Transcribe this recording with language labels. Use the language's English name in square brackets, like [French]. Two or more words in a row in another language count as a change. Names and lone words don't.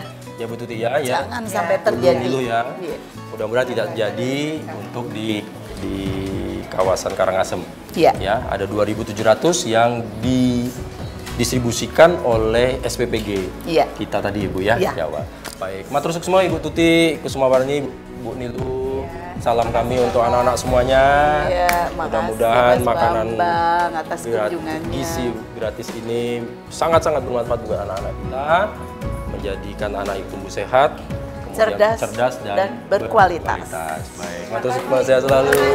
[Indonesian] Ya Bu Tuti ya. Jangan sampai terjadi. Dulu ya. Mudah-mudahan tidak terjadi untuk di kawasan Karangasem. Ya, ada 2.700 yang didistribusikan oleh SPPG kita tadi Ibu ya. Jawa. Baik, [Balinese] matur suwun [Indonesian] semua Ibu Tuti, Kusumawarni, Bu Nilu. Salam kami untuk anak-anak semuanya. Mudah-mudahan makanan atas kunjungannya. Gizi gratis ini sangat-sangat bermanfaat buat anak-anak kita, menjadikan anak itu tumbuh sehat, cerdas dan berkualitas. Baik, [Balinese] matur suwun [Indonesian] sehat selalu.